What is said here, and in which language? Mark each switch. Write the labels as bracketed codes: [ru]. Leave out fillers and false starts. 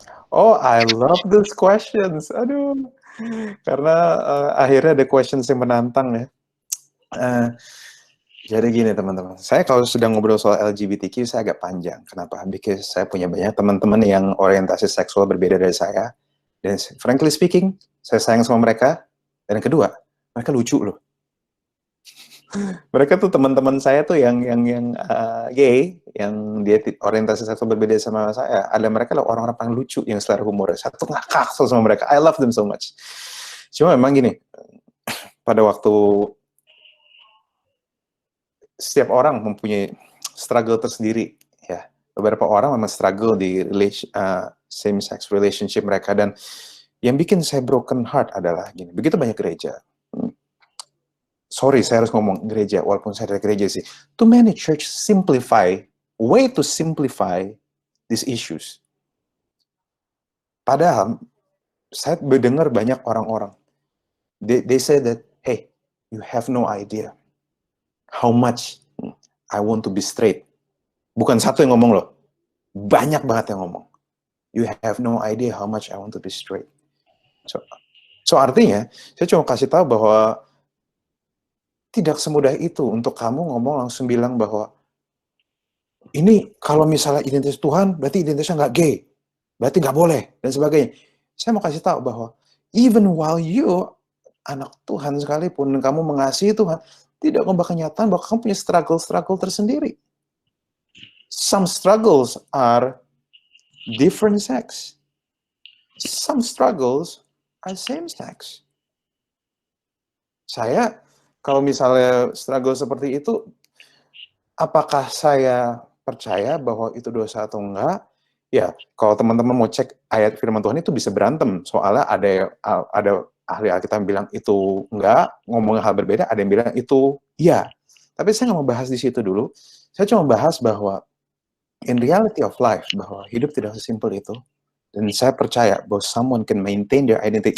[en] Oh, I love these questions. [id] Aduh, karena akhirnya ada questions yang menantang ya. Jadi gini teman-teman, saya kalau sedang ngobrol soal LGBTQ saya agak panjang. Kenapa? Because saya punya banyak teman-teman yang orientasi seksual berbeda dari saya. Dan [en] frankly speaking, [id] saya sayang sama mereka. Dan yang kedua, mereka lucu loh. Mereka tuh teman-teman saya tuh yang gay, yang dia orientasi seksual berbeda sama saya. Ada mereka lah orang-orang paling lucu yang selera humor. Saya tuh ngakak sama mereka. [en] I love them so much. [id] Cuma memang gini, pada waktu setiap orang mempunyai struggle tersendiri, ya. Beberapa orang memang struggle di [en] same sex relationship [id] mereka, dan yang bikin saya broken heart adalah gini, begitu banyak gereja. Sorry, saya harus ngomong gereja, walaupun saya dari gereja sih. [en] Too many church way to simplify these issues. [id] Padahal saya mendengar banyak orang-orang, [en] they say that, hey, you have no idea how much I want to be straight. [id] Bukan satu yang ngomong loh, banyak banget yang ngomong. [en] You have no idea how much I want to be straight. [id] So artinya, saya cuma kasih tahu bahwa tidak semudah itu untuk kamu ngomong langsung bilang bahwa ini kalau misalnya identitas Tuhan, berarti identitasnya nggak gay, berarti nggak boleh, dan sebagainya. Saya mau kasih tahu bahwa even while you anak Tuhan sekalipun, dan kamu mengasihi Tuhan, tidak mengubah kenyataan bahwa kamu punya struggle tersendiri. [en] Some struggles are different sex. Some struggles are same sex. [id] Saya, kalau misalnya struggle seperti itu, apakah saya percaya bahwa itu dosa atau enggak? Ya, kalau teman-teman mau cek ayat firman Tuhan itu bisa berantem. Soalnya ada ahli Alkitab yang bilang itu enggak, ngomongin hal berbeda, ada yang bilang itu iya. Tapi saya nggak mau bahas di situ dulu. Saya cuma bahas bahwa [en] in reality of life, [id] bahwa hidup tidak sesimpel itu. Dan saya percaya bahwa [en] someone can maintain their identity.